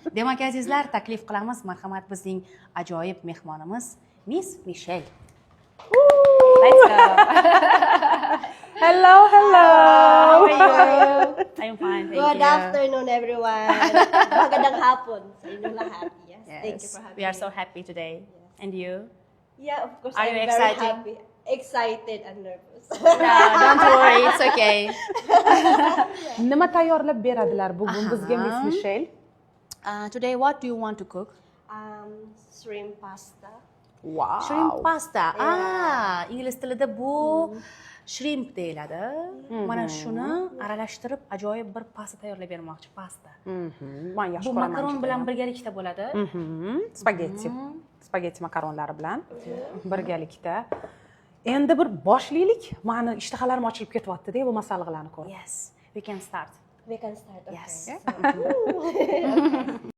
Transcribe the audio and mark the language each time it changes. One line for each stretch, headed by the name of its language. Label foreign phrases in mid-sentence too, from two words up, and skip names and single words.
Uzbek: Demak, azizlar, taklif qilamiz. Marhamat, bizning ajoyib mehmonimiz Miss Michelle.
English: Let's go. Hello. How are you? I'm fine, thank Good you. afternoon, everyone.
Filipino: Magandang hapon sa inyong lahat.
English: Yes, thank you Yes, for having we are me. so happy today. And you? Yeah, of course, Are I'm you very excited? happy. Excited and nervous. No, don't worry, it's okay.
Uzbek: Nima tayyorlab beradilar bugun bizga Miss Michelle?
English: Today, what do you want to cook? Shrimp pasta. Wow. Shrimp pasta.
Uzbek: İngliz tilida bu shrimp deyiladi. Mana shuni aralashtirib ajoyib bir pasta tayyorlab bermoqchi, pasta. Men yaxshi Bu ko'raman. makaron bilan birgalikda bo'ladi. Spagetti makaronlari bilan birgalikda. Endi bir boshlaylik. Meni ishtahalarim ochilib ketyapti-da bu masalliqlarni ko'rib.
English: Yes, we can start. We can start. Okay. Yes. So,